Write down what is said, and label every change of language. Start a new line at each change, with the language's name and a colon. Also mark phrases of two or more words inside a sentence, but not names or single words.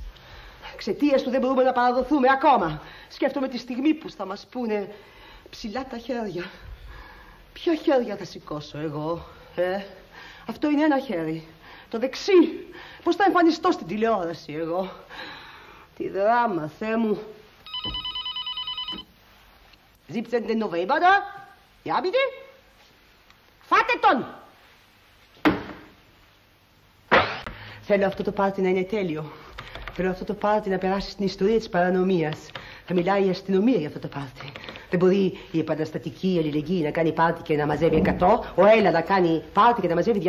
Greek: Εξαιτίας του δεν μπορούμε να παραδοθούμε ακόμα. Σκέφτομαι τη στιγμή που θα μας πούνε ψηλά τα χέρια. Ποια χέρια θα σηκώσω εγώ, Αυτό είναι ένα χέρι. Το δεξί. Πώς θα εμφανιστώ στην τηλεόραση εγώ? Τι δράμα, Θεέ μου. 17
German: November da? Ja, bitte?
Greek: Φάτε τον! Θέλω αυτό το πάρτι να είναι τέλειο. Θέλω αυτό το πάρτι να περάσει στην ιστορία της παρανομίας. Θα μιλάει η αστυνομία για αυτό το πάρτι. Δεν μπορεί η επαναστατική αλληλεγγύη να κάνει πάρτι και να μαζεύει 100, ο Έλα να κάνει πάρτι και να μαζεύει 200.